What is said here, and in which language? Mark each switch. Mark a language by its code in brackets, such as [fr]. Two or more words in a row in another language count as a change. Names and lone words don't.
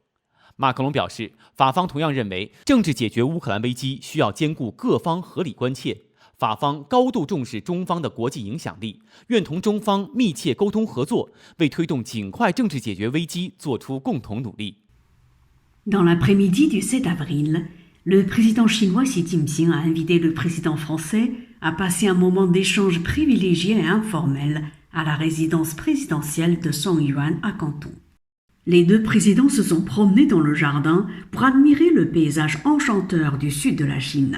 [zh] 马克龙表示，法方同样认为，政治解决乌克兰危机需要兼顾各方合理关切。法方高度重视中方的国际影响力，愿同中方密切沟通合作，为推动尽快政治解决危机做出共同努力。 [fr] Dans l'après-midi du 7 avril, le président chinois Xi Jinping a invité le président français à passer un moment d'échange privilégié et informel à la résidence présidentielle de Songyuan à Canton. Les deux présidents se sont promenés dans le jardin pour admirer le paysage enchanteur du sud de la Chine.